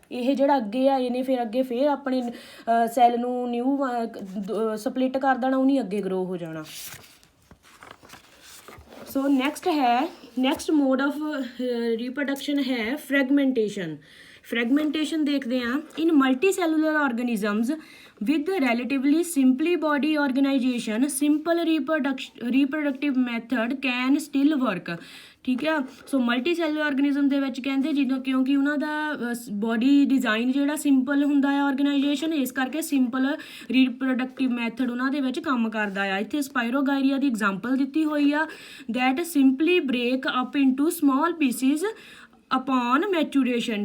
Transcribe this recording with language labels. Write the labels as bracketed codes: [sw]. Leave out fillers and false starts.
[pa] ਇਹ ਜਿਹੜਾ ਅੱਗੇ ਆ ਇਹਨੇ ਫਿਰ ਅੱਗੇ ਫਿਰ ਆਪਣੇ ਸੈੱਲ ਨੂੰ ਨਿਊ ਸਪਲਿਟ ਕਰ ਦੇਣਾ, ਉਹਨੇ ਅੱਗੇ ਗਰੋ ਹੋ ਜਾਣਾ। [en] So next mode of reproduction ਹੈ fragmentation. [pa] ਫਰੈਗਮੈਂਟੇਸ਼ਨ ਦੇਖਦੇ ਹਾਂ। [en] In multicellular organisms with relatively simply body organization simple reproductive method can still work। [pa] ਠੀਕ ਆ। ਸੋ ਮਲਟੀ ਸੈਲੂਲਰ ਆਰਗੇਨਿਜ਼ਮ ਦੇ ਵਿੱਚ ਕਹਿੰਦੇ ਜਦੋਂ ਕਿਉਂਕਿ ਉਹਨਾਂ ਦਾ ਬੋਡੀ ਡਿਜ਼ਾਈਨ ਜਿਹੜਾ ਸਿੰਪਲ ਹੁੰਦਾ ਆ ਆਰਗੇਨਾਈਜੇਸ਼ਨ, ਇਸ ਕਰਕੇ ਸਿੰਪਲ ਰੀਪਰੋਡਕਟਿਵ ਮੈਥਡ ਉਹਨਾਂ ਦੇ ਵਿੱਚ ਕੰਮ ਕਰਦਾ ਆ। ਇੱਥੇ ਸਪਾਇਰੋਗਾਇਰੀਆ ਦੀ ਐਗਜ਼ਾਮਪਲ ਦਿੱਤੀ ਹੋਈ ਆ [en] That simply break up into small pieces upon maturation.